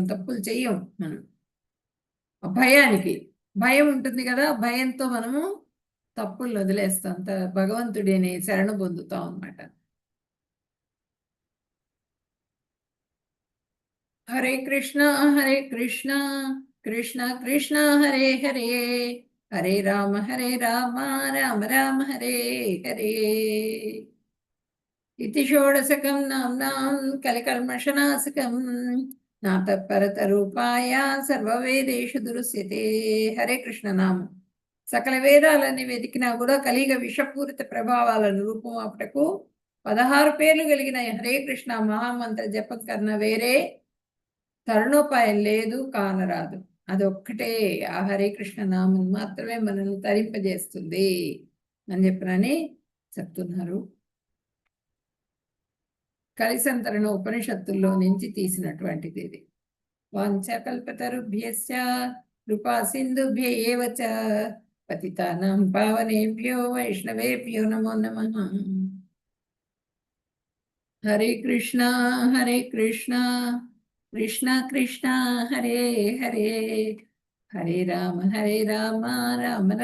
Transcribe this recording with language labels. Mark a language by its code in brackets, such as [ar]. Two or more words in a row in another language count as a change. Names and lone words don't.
[te] తప్పులు చెయ్యం మనం. ఆ భయానికి. భయం ఉంటుంది గదా! భయంతో మనము తప్పుల్ని వదిలేస్తాం. భగవంతుడిని శరణు పొందుతాం అన్నమాట. [sa] హరే కృష్ణ హరే కృష్ణ కృష్ణ కృష్ణ హరే హరే హరే రామ రామ రామ హరే హరే इति षोडशकं नाम्नां कलिकल्मषनाशकं नातः परतरूपाय సర్వవేదేషు దురుస్యతే. హరే కృష్ణ [te] నామం సకల వేదాలని వెతికినా కూడా కలిగ విషపూరిత ప్రభావాలను రూపుమాపుటకు 16 పేర్లు కలిగిన [sa] హరే కృష్ణ [te] మహామంత్ర జపం కన్నా వేరే తరుణోపాయం లేదు, కానరాదు. అదొక్కటే ఆ [sa] హరే కృష్ణ [te] నామం మాత్రమే మనల్ని తరింపజేస్తుంది అని చెప్పనని చెప్తున్నారు. కలిసంతరణ ఉపనిషత్తుల్లో నుంచి తీసినటువంటిది ఇది. [sa] వాంఛకల్పతరుభ్యశ్చ కృపా సింధుభ్య ఏవ చ పతితానాం పావనేభ్యో వైష్ణవేభ్యో నమో నమః. హరే కృష్ణ కృష్ణ కృష్ణ హరే హరే హరే రామ రామ రామ